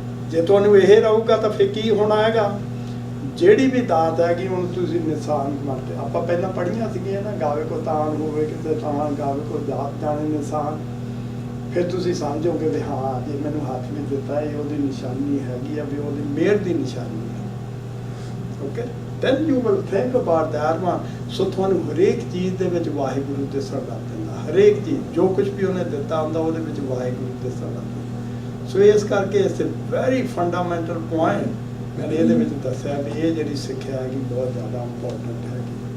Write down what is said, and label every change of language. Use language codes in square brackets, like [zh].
[pa] ਜੇ ਤੁਹਾਨੂੰ ਇਹ ਰਹੂਗਾ ਤਾਂ ਫਿਰ ਕੀ ਹੋਣਾ ਹੈਗਾ? ਜਿਹੜੀ ਵੀ ਦਾਤ ਹੈਗੀ ਹੁਣ ਤੁਸੀਂ ਨਿਸ਼ਾਨ ਮੰਨਦੇ, ਆਪਾਂ ਪਹਿਲਾਂ ਪੜ੍ਹੀਆਂ ਸੀਗੀਆਂ ਨਾ, ਗਾਵੇ ਕੋ ਤਾਨ ਹੋਵੇ ਕਿਸੇ ਥਾਂ, ਗਾਵੇ ਕੋ ਦਾਤ ਜਾਣੇ ਨਿਸ਼ਾਨ। ਫਿਰ ਤੁਸੀਂ ਸਮਝੋਗੇ ਵੀ ਹਾਂ ਜੇ ਮੈਨੂੰ ਹੱਥ ਵੀ ਦਿੱਤਾ ਇਹ ਉਹਦੀ ਨਿਸ਼ਾਨੀ ਹੈਗੀ ਆ, ਵੀ ਉਹਦੀ ਮਿਹਰ ਦੀ ਨਿਸ਼ਾਨੀ ਹੈ। [en] Okay, then you will think about that one. [pa] ਸੋ ਤੁਹਾਨੂੰ ਹਰੇਕ ਚੀਜ਼ ਦੇ ਵਿੱਚ ਵਾਹਿਗੁਰੂ ਦਿਸਣ ਲੱਗ ਪੈਂਦਾ। ਹਰੇਕ ਚੀਜ਼ ਜੋ ਕੁਝ ਵੀ ਉਹਨੇ ਦਿੱਤਾ ਹੁੰਦਾ ਉਹਦੇ ਵਿੱਚ ਵਾਹਿਗੁਰੂ ਦਿਸਣ ਲੱਗ ਪੈਂਦਾ। ਸੋ ਇਸ ਕਰਕੇ ਇਸ ਵੈਰੀ ਫੰਡਾਮੈਂਟਲ ਪੁਆਇੰਟ ਮੈਂ ਇਹਦੇ ਵਿੱਚ ਦੱਸਿਆ ਵੀ ਇਹ ਜਿਹੜੀ ਸਿੱਖਿਆ ਹੈਗੀ ਬਹੁਤ ਜ਼ਿਆਦਾ ਇੰਪੋਰਟੈਂਟ ਹੈਗੀ।